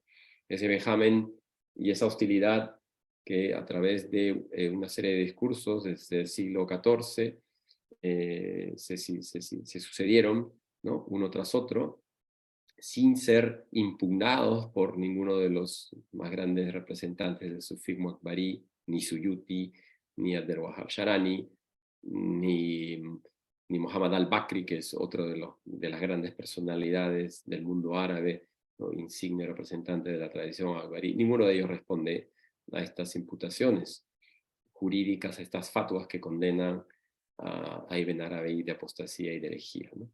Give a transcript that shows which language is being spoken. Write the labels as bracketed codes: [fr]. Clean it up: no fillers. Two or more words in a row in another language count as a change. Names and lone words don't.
[es] Ese vejamen y esa hostilidad que a través de una serie de discursos desde el siglo XIV se sucedieron, ¿no?, uno tras otro, sin ser impugnados por ninguno de los más grandes representantes del sufismo akbarí, ni Suyuti, ni Abdel Wahab Sharani, ni Muhammad al-Bakri, que es otro de las grandes personalidades del mundo árabe, ¿no?, insigne representante de la tradición akbarí. Ninguno de ellos responde a estas imputaciones jurídicas, a estas fatwas que condenan a Ibn Arabi de apostasía y de herejía, ¿no?